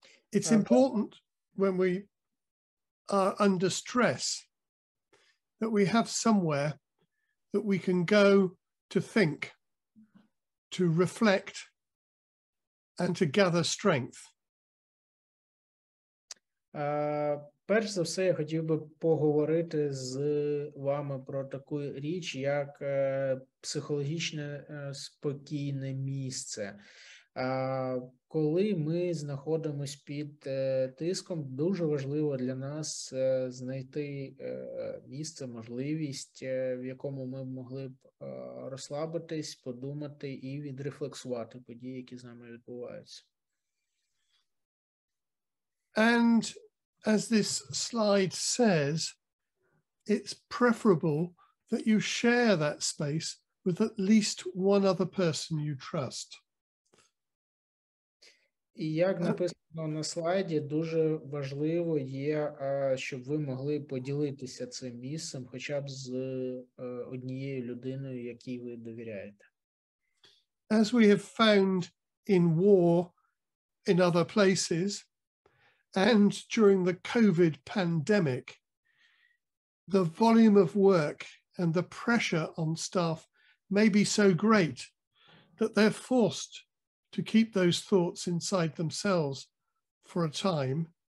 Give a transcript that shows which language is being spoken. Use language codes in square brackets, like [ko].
[en] It's important when we are under stress that we have somewhere that we can go to think, to reflect, and to gather strength. [uk] Перш за все, я хотів би поговорити з вами про таку річ, як психологічне спокійне місце. Коли ми знаходимося під тиском, дуже важливо для нас знайти місце, можливість, в якому ми могли б розслабитись, подумати і відрефлексувати події, які з нами відбуваються. [en] And as this slide says, it's preferable that you share that space with at least one other person you trust. [uk] І як написано на слайді, дуже важливо є, щоб ви могли поділитися цим місцем хоча б з однією людиною, якій ви довіряєте. [en] As we have found in war in other places, and during the COVID pandemic, the volume of work and the pressure on staff may be so great that they're forced to keep those thoughts inside themselves for a time.